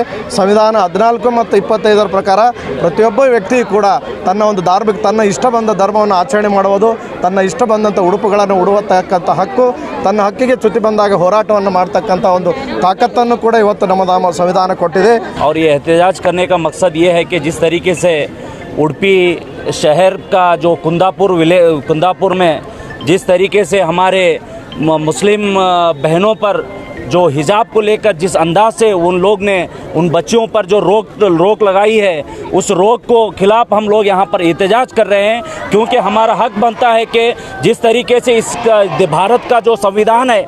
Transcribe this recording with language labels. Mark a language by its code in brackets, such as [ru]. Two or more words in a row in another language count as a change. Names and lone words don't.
[kn] ಸಂವಿಧಾನ 14 ಮತ್ತು 25ರ ಪ್ರಕಾರ ಪ್ರತಿಯೊಬ್ಬ ವ್ಯಕ್ತಿ ಕೂಡ ತನ್ನ ಒಂದು ತನ್ನ ಇಷ್ಟ ಬಂದ ಧರ್ಮವನ್ನು ಆಚರಣೆ ಮಾಡುವುದು, ತನ್ನ ಇಷ್ಟ ಬಂದಂಥ ಉಡುಪುಗಳನ್ನು ಉಡುವತಕ್ಕಂಥ ಹಕ್ಕು, ತನ್ನ ಹಕ್ಕಿಗೆ ಚ್ಯುತಿ ಬಂದಾಗ ಹೋರಾಟವನ್ನು ಮಾಡ್ತಕ್ಕಂಥ ಒಂದು ताकतನ್ನು ಕೂಡ ಇವತ್ತು ನಮ್ಮ ಸಂವಿಧಾನ ಕೊಟ್ಟಿದೆ। [hi] और ये एहतजाज करने का मकसद ये है कि जिस तरीके से उडुपी शहर का जो कुंदापुर में जिस तरीके से हमारे मुस्लिम बहनों पर जो हिजाब को लेकर जिस अंदाज से उन लोग ने उन बच्चियों पर जो रोक लगाई है, उस रोक को खिलाफ हम लोग यहाँ पर एहतजाज कर रहे हैं, क्योंकि हमारा हक बनता है कि जिस तरीके से इस भारत का जो संविधान है